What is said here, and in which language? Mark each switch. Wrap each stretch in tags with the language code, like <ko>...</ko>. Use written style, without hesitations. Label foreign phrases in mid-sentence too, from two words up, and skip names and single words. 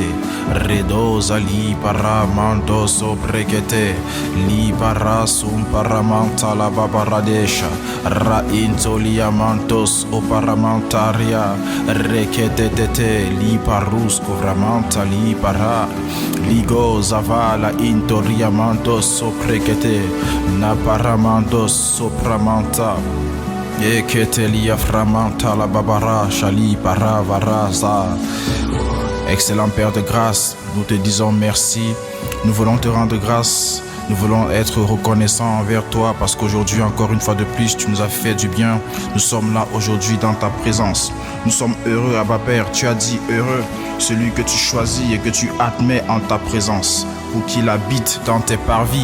<fr>Redosa li paramanto soprekete. Li parasum paramanta la babaradesha. Ra intolia mantos oparamantaria. Rekete li parus covramanta li para. Ligo zavala intoria mantos soprekete. Na paramantos sopramanta. Eketelia framanta la babara shali para varaza. Excellent Père de grâce, nous te disons merci. Nous voulons te rendre grâce. Nous voulons être reconnaissants envers toi parce qu'aujourd'hui, encore une fois de plus, tu nous as fait du bien. Nous sommes là aujourd'hui dans ta présence. Nous sommes heureux, Abba Père. Tu as dit heureux, celui que tu choisis et que tu admets en ta présence pour qu'il habite dans tes parvis.</fr>